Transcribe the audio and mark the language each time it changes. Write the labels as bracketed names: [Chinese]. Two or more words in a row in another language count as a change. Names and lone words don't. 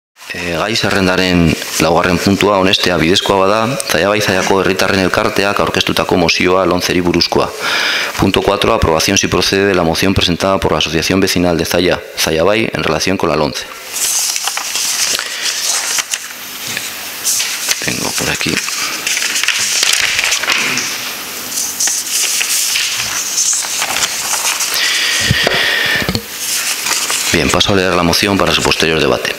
[Basque] Gai zerrendaren laugarren puntua honestea bidezkoa bada, Zaia bai Zaiako herritarren elkarteak aurkeztutako mozioa lonceri buruzkoa. [Spanish] Punto 4. Aprobación si procede de la moción presentada por la Asociación Vecinal de Zaya bai, en relación con la LONCE. Tengo por aquí. Bien, paso a leer la moción para su posterior debate.